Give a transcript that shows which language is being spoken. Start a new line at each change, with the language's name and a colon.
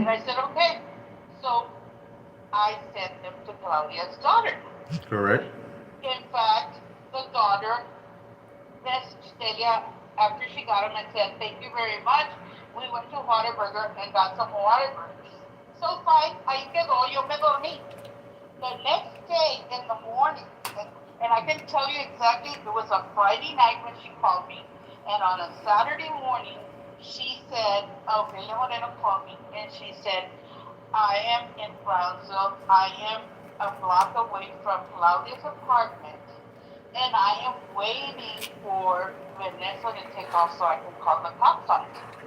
English: And I said, okay. So I sent them to Claudia's daughter. Correct. In fact, the daughter messaged Celia after she got them and said, thank you very much. We went to Whataburger and got some Whataburgers. So fine,
Spanish: ahí quedó, yo me dormí.
English: The next day in the morning, and I can tell you exactly, it was a Friday night when she called me, and on a Saturday morning, she said, Ophelia Moreno called me, and she said, I am in Brownsville. I am a block away from Claudia's apartment, and I am waiting for Vanessa to take off so I can call the cops on her.